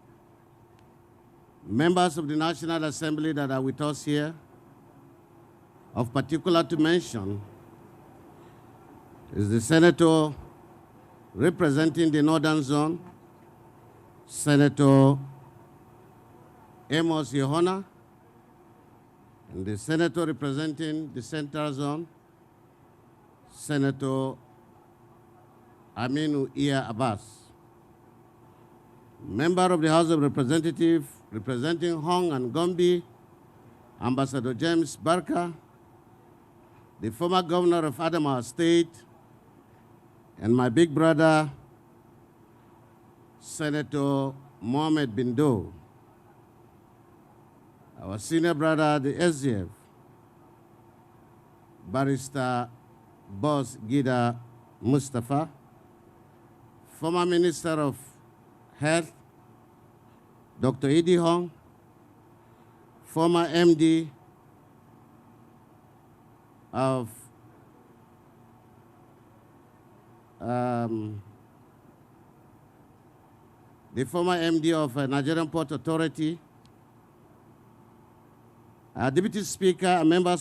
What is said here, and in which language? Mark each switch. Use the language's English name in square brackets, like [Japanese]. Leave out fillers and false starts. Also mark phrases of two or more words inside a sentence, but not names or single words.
[English] members of the National Assembly that are with us here, of particular to mention is the Senator representing the Northern Zone, Senator Amos Yohana, and the Senator representing the Central Zone, Senator Aminu Iya Abbas. Member of the House of Representatives representing Hong and Gombe, Ambassador James Barker, the former governor of Adamawa State, and my big brother, Senator Mohamed Bindo, our senior brother, the SGF, Barrister Boss Gida Mustafa, former Minister of Health, Dr. Idi Hong, former MD of Nigerian Port Authority, Deputy Speaker and members